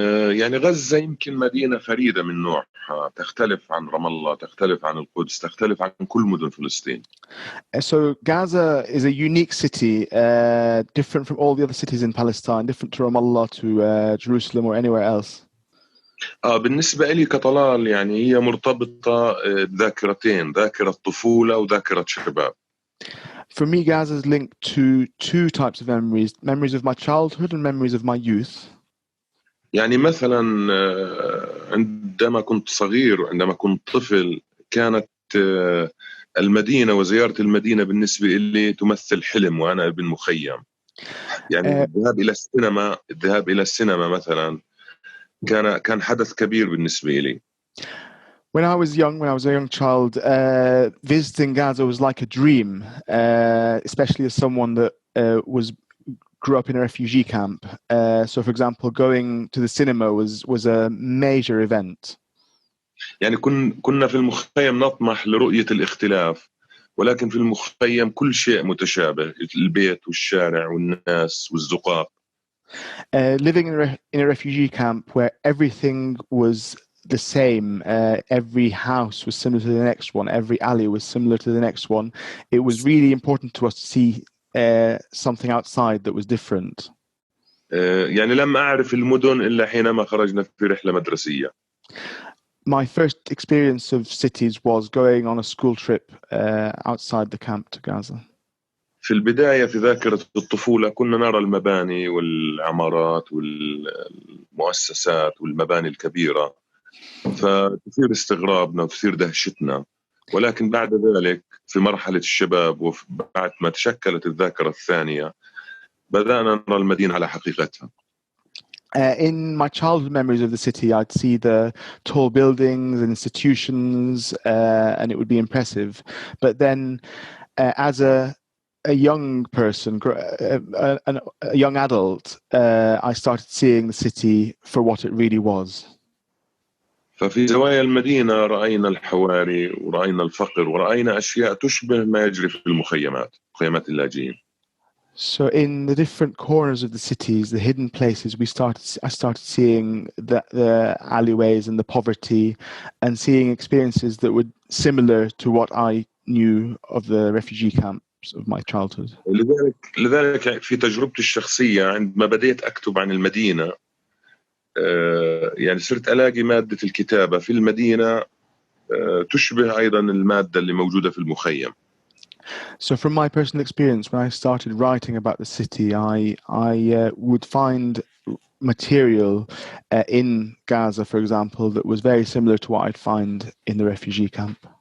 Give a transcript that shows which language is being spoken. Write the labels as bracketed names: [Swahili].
[Arabic] يعني غزة يمكن مدينة فريدة من نوعها، تختلف عن رام الله، تختلف عن القدس، تختلف عن كل مدن فلسطين. [English] So Gaza is a unique city, different from all the other cities in Palestine, different to Ramallah, to Jerusalem or anywhere else. [Arabic] بالنسبة لي كطلال يعني هي مرتبطة بذاكرتين، ذاكرة طفولة وذاكرة شباب. [English] For me, Gaza is linked to two types of memories of my childhood and memories of my youth. [Arabic] يعني مثلا عندما كنت صغير وعندما كنت طفل كانت المدينة وزيارة المدينة بالنسبة لي تمثل حلم وأنا ابن مخيم. يعني الذهاب إلى السينما مثلا كان حدث كبير بالنسبة لي. [English] When I was a young child, visiting Gaza was like a dream, especially as someone that grew up in a refugee camp. So, for example, going to the cinema was a major event. [Arabic] يعني كنا في المخيم نطمح لرؤية الاختلاف، ولكن في المخيم كل شيء متشابه، البيت والشارع والناس والزقاق. [English] Living in a refugee camp where everything was the same, every house was similar to the next one, every alley was similar to the next one. It was really important to us to see something outside that was different. [Arabic] يعني لم أعرف المدن إلا حينما خرجنا في رحلة مدرسية. [English] My first experience of cities was going on a school trip outside the camp to Gaza. [Arabic] في البداية في ذاكرة الطفولة كنا نرى المباني والعمارات والمؤسسات والمباني الكبيرة، فتثير استغرابنا وتثير دهشتنا. ولكن بعد ذلك في مرحلة الشباب وبعد ما تشكلت الذاكرة الثانية بدأنا نرى المدينة على حقيقتها. [English] In my childhood memories of the city, I'd see the tall buildings and institutions, and it would be impressive. But then, as a young person, a young adult, I started seeing the city for what it really was. [Arabic] ففي زوايا المدينة رأينا الحواري ورأينا الفقر ورأينا أشياء تشبه ما يجري في المخيمات، مخيمات اللاجئين. [English] So in the different corners of the cities, the hidden places, I started seeing the alleyways and the poverty, and seeing experiences that were similar to what I knew of the refugee camps of my childhood. [Arabic] لذلك في تجربتي الشخصية عندما بديت أكتب عن المدينة، يعني صرت ألاقي مادة الكتابة في المدينة تشبه أيضا المادة اللي موجودة في المخيم. [English] So from my personal experience, when I started writing about the city, I would find material in Gaza, for example, that was very similar to what I'd find in the refugee camp.